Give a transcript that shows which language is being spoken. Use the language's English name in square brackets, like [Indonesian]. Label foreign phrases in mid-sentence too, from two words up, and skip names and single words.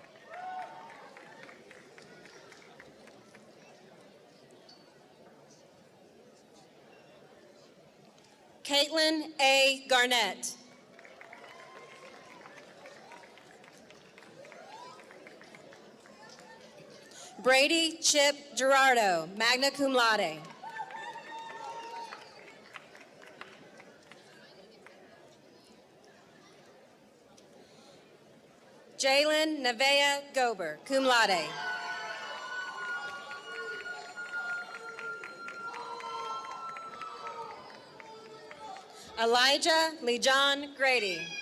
[English] Caitlin A. Garnett. Brady Chip Gerardo, [Latin] magna cum laude. [English] Jalen Nevea Gober, [Latin] cum laude. [English] Elijah Lejon Grady.